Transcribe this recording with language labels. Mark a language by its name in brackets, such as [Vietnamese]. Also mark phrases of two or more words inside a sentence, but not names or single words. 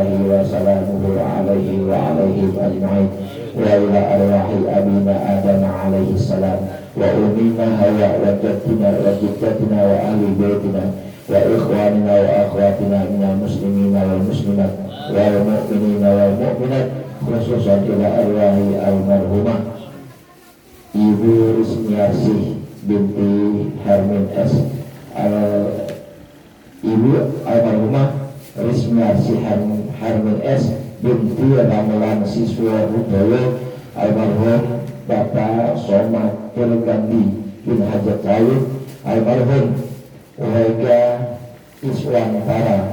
[Arabic] وسلامه عليه وعليهم أجمعين وإلى أرواح أبينا آدم عليه السلام وأمنا هواء وجدتنا وأهل بيتنا وإخواننا وأخواتنا من المسلمين والمسلمات والمؤمنين والمؤمنات خصوصا إلى أرواح المرحومة Ibu Rismiasih binti Hermin S. [Indonesian] Ibu almarhumah Rismiasih Hermin S. binti Ramelan Siswa Rudoyo, almarhum Bapak Somatil Gandhi bin Hajat Laut, almarhum Wega Iswantara